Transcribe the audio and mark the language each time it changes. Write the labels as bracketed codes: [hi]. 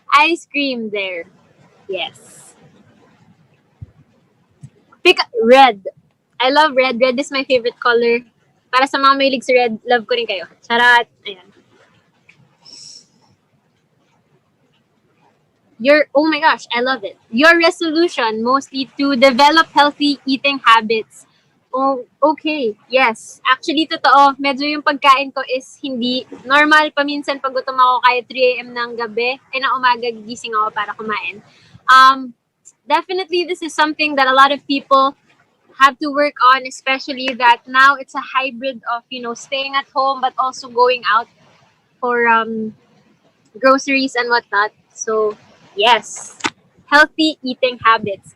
[en] Ice cream there. Yes. Pick red. I love red. Red is my favorite color. [tl] Para sa mga mahilig sa red, love ko rin kayo. Charat. Ayan. [en] Oh my gosh, I love it. Your resolution mostly to develop healthy eating habits. Oh, okay. Yes. Actually, [tl] totoo. Medyo yung pagkain ko is hindi normal. Paminsan pag gutom ako kahit 3 a.m. ng gabi, ng umaga gigising ako para kumain. [en] Definitely, this is something that a lot of people have to work on, especially that now it's a hybrid of, staying at home but also going out for groceries and whatnot. So, yes. Healthy eating habits.